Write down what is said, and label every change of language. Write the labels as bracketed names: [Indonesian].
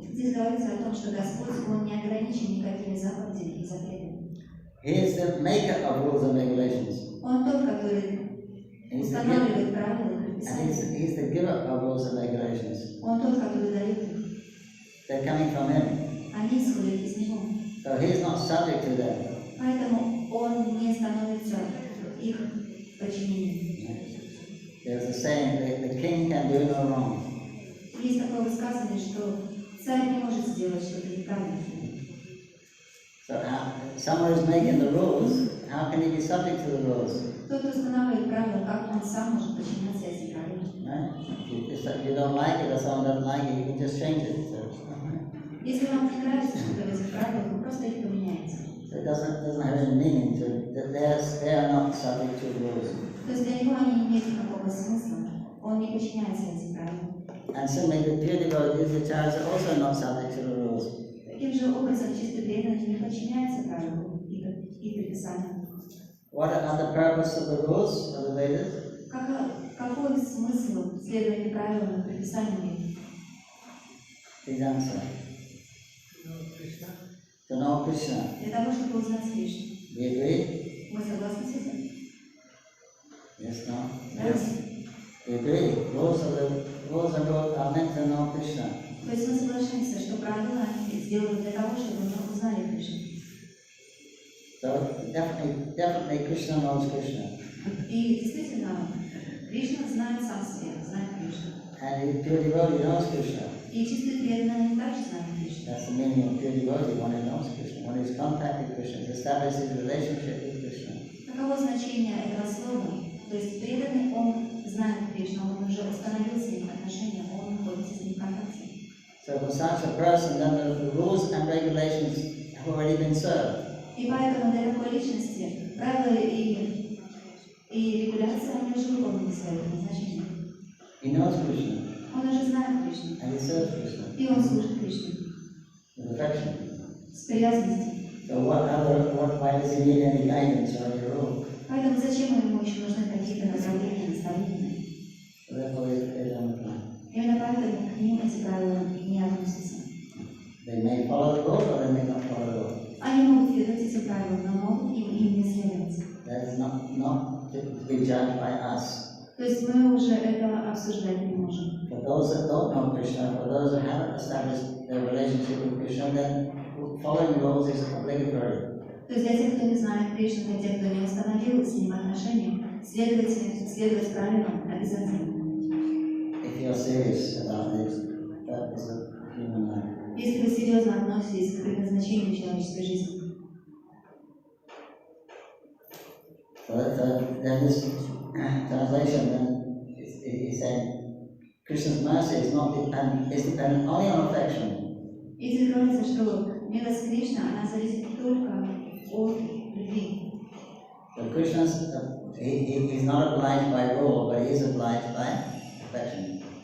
[Russian] Здесь говорится о том, что Господь, Он не ограничен никакими заповедями и запретами. [English] He is the maker of rules and regulations. [Russian] Он тот, который устанавливает правила и предписания. [English] And he's the giver of rules and regulations. [Russian] Он тот, который дает их. [English] They're coming from him. [Russian] Они исходят из Него. [English] So he's not subject to them. [Russian] Поэтому Он не становится их подчинением. [English] There's a saying that the king can do no wrong. [Russian] Есть такое высказывание, что царь не может сделать что-то неправильное. [English] So someone who's making the rules, how can he be subject to the rules? [Russian] Тот, кто устанавливает правила, как он сам может подчиняться этим правилам? [English] Right? If you don't like it or someone doesn't like it, you can just change it. [Russian] Если вам не нравится что-то в этих правилах, вы просто их поменяете. [English] So it doesn't have any meaning to that they are not subject to the rules. [Russian] То есть для него они не имеют никакого смысла. Он не подчиняется этим правилам. [English] And similarly, the pure devotees, the acharyas, are also not subject to the rules. [Russian] Таким же образом, чистый преданный не подчиняется правилам и предписаниям. [English] What are the purpose of the rules of the Vedas? [Russian] Какой смысл следования правилам и предписаниям? [English] Please answer. To know Krishna. [Russian] Для того, чтобы узнать Кришну. [English] Do you agree? [Russian] Мы согласны с этим? [English] Yes, no? Yes. We agree. Rules are meant to know Krishna. [Russian] То есть мы соглашаемся, что правила сделаны для того, чтобы мы узнали Кришну. [English] So definitely Krishna knows Krishna. [Russian] И действительно, Кришна знает сам себя, знает Кришну. [English] And the pure devotee knows Krishna. [Russian] И чистый преданный также знает Кришну. [English] That's the meaning of pure devotee, one who knows Krishna, one who is contacted Krishna, establishes a relationship with Krishna. [Russian] Таково значение этого слова. То есть преданный, он знает Кришну, он уже установил с ним отношения, он находится с ним в контакте. [English] So for such a person, then the rules and regulations have already been served. [Russian] И поэтому для такой личности правила и регуляции, они уже выполнили свое назначение. [English] He knows Krishna. [Russian] Он уже знает Кришну. [English] And he serves Krishna. [Russian] И он служит Кришне. [English] With affection. [Russian] С привязанностью. [English] So why does he need any guidance or any rule? [Russian] Поэтому зачем ему еще нужны какие-то направления, наставления? [English] So therefore they don't apply. [Russian] Именно поэтому к ним эти правила не относятся. [English] They may follow the rule or they may not follow the rule. [Russian] Они могут следовать этим правилам, но могут им не следовать. [English] That is not to be judged by us. [Russian] То есть мы уже это обсуждать не можем. [English] For those that don't know Krishna, for those who haven't established their relationship with Krishna, then following rules is obligatory. [Russian] То есть для тех, кто не знает Кришну, для тех, кто не установил с ним отношения, следовать правилам обязательно. [English] If you're serious about this, that is a human life. [Russian] Если вы серьезно относитесь к предназначению человеческой жизни. [English] So then this translation then is saying Krishna's mercy is dependent only on affection. [Russian] И здесь говорится, что милость Кришны, она зависит только от любви. [English] So Krishna's he's not obliged by rule, but he is obliged by affection.